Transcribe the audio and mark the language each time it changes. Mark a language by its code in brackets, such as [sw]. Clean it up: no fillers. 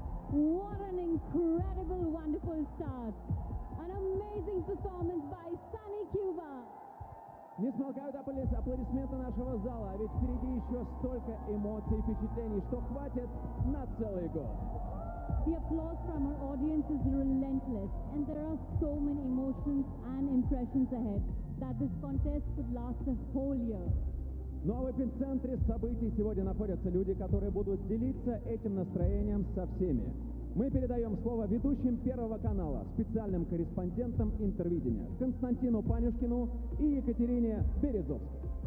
[en] What an incredible, wonderful start! An amazing performance by sunny Cuba! [ru] Не смолкают аплодисменты нашего зала, ведь впереди еще столько эмоций и впечатлений, что хватит на целый год. [en] The applause from our audience is relentless, and there are so many emotions and impressions ahead that this contest could last a whole year. [ru] Ну а в эпицентре событий сегодня находятся люди, которые будут делиться этим настроением со всеми. Мы передаем слово ведущим Первого канала, специальным корреспондентам Интервидения Константину Панюшкину и Екатерине Березовской.